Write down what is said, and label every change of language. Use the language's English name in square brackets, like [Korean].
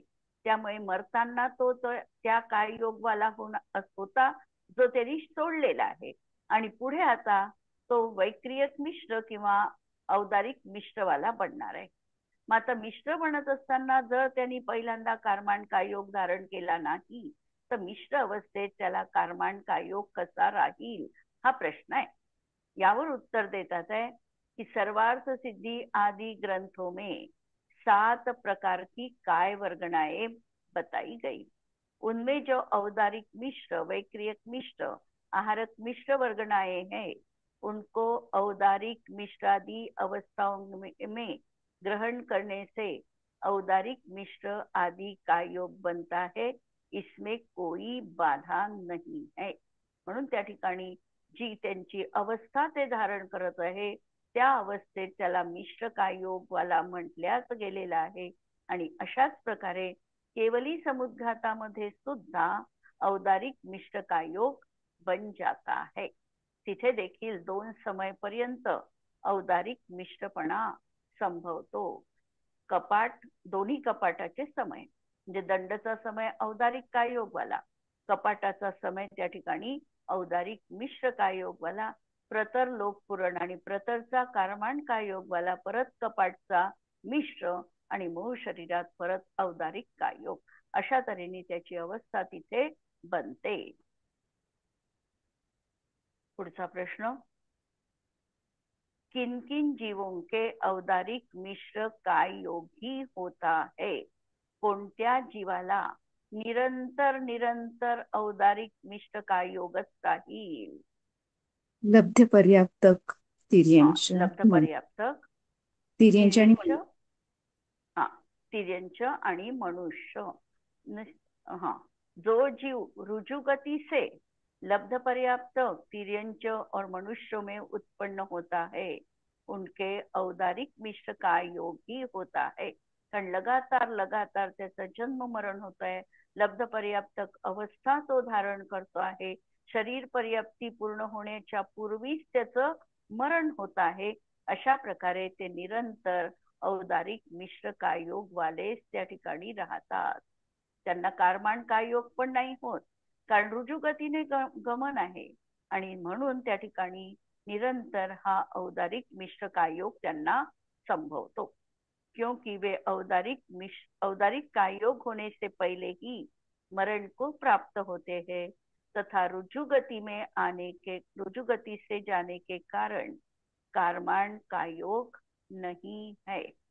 [Marathi] त्यामुळे मरताना तो त्या काय योगवाला होता जो त्यांनी सोडलेला आहे, आणि पुढे आता तो वैक्रियक मिश्र किंवा औदारिक मिश्रवाला बनणार आहे. मग आता मिश्र बनत असताना जर त्यांनी पहिल्यांदा कारमांड कायोग धारण केला नाही तर मिश्र अवस्थेत त्याला कारमांड कायोग कसा राहील हा प्रश्न आहे. यावर उत्तर देतात [Hindi] है कि सर्वार्थ सिद्धि आदि ग्रंथों में 7 प्रकार की काय वर्गणाएं बताई गई. उनमें जो औदारिक मिश्र, वैक्रियक मिश्र, आहारक मिश्र वर्गणाएं हैं उनको औदारिक मिश्रादि अवस्थाओं में ग्रहण करने से औदारिक मिश्र आदि का योग बनता है. इसमें कोई बाधा नहीं है. [Marathi] म्हणून त्या ठिकाणी जी त्यांची अवस्था ते धारण करत आहे त्या अवस्थेत त्याला मिश्र कायोग वाला म्हटल्याच गेलेला आहे. आणि अशाच प्रकारे केवली समुद्घातामध्ये सुद्धा औदारिक मिश्र कायोग [Hindi] बन जाता है. [Marathi] तिथे देखील 2 समय पर्यंत औदारिक मिश्रपणा संभवतो. कपाट, दोन्ही कपाटाचे समय म्हणजे दंडचा समय औदारिक कायोगवाला, कपाटाचा समय त्या ठिकाणी औदारिक मिश्र कायोगवाला, प्रतर लोकपुरण आणि प्रतरचा कारमांड कायोगवाला, परत कपाटचा मिश्र आणि मूळ शरीरात परत औदारिक कायोग. अशा तऱ्हेने त्याची अवस्था तिथे बनते. पुढचा प्रश्न, [Hindi] किन किन जीवों के औदारिक मिश्र काय योग ही होता है. [Marathi] कोणत्या जीवाला निरंतर निरंतर औदारिक मिश्र काय योगच राहील. लब्ध पर्याप्तक तिर्यंश लब्ध पर्याप्तक तिर्यंश आणि तिर्यंच आणि मनुष्य. [Hindi] जो जीव रुजुगति से लब्ध पर्याप्त तिर्यंच और मनुष्यों में उत्पन्न होता है उनके औदारिक मिश्र का योग ही होता है. [Marathi] कारण लगातार त्याचा जन्म मरण होत आहे, लब्ध पर्याप्तक अवस्था तो धारण करतो आहे, शरीर पर्याप्ती पूर्ण होण्याच्या पूर्वीच त्याचं मरण होत आहे. अशा प्रकारे ते निरंतर औदारिक मिश्र कायोग वालेच त्या ठिकाणी राहतात. त्यांना कारमांड कायोग पण नाही होत, कारण रुजुगतीने गमन आहे आणि म्हणून त्या ठिकाणी निरंतर हा औदारिक मिश्र कायोग त्यांना संभवतो. [Hindi] क्योंकि वे औदारिक कायोग होने से पहले ही मरण को प्राप्त होते हैं तथा रुजुगति से जाने के कारण कारमांड कायोग नहीं है.